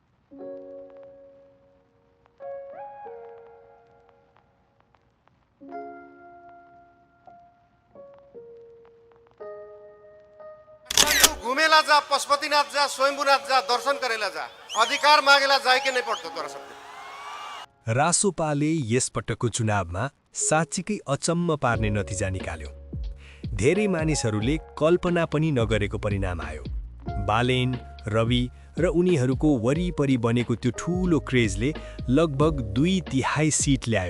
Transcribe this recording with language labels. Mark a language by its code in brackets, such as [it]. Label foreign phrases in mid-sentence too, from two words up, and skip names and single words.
[mai] घुमेला जा, पशुपतिनाथ जा, स्वयंभूनाथ जा, दर्शन करेला जा, अधिकार मागेला जाए के नहीं पड़तो तोरा सबके। [ne] रासोपाले यसपटकको चुनावमा साँच्चीकै अचम्म पार्ने नतिजा निकाल्यो। धेरै मानिसहरूले कल्पना पनि नगरेको परिणाम आयो। बालेन, रवि र उनीहरूको वरिपरि बनेको त्यो ठूलो क्रेजले लगभग 2/3 सिट ल्यायो।